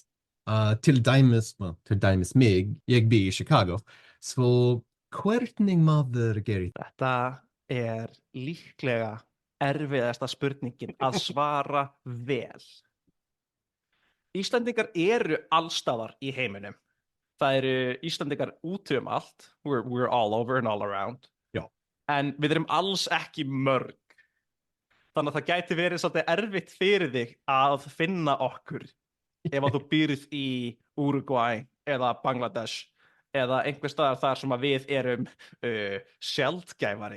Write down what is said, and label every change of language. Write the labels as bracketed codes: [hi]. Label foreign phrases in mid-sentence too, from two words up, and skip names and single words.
[is] Til dæmis mig, ég bý í Chicago, svo hvernig maður gerir það? Þetta er líklega erfiðasta spurningin að svara vel. Íslendingar eru allstaðar í heiminum. Það eru Íslendingar út allt. [en] We're all over and all around. [is] Já. En við erum alls ekki mörg. Þannig að það gæti verið svolítið erfitt fyrir þig að finna okkur ef að þú býrð í Uruguay eða Bangladesh eða einhver staðar þar sem að við erum sjaldgæfari.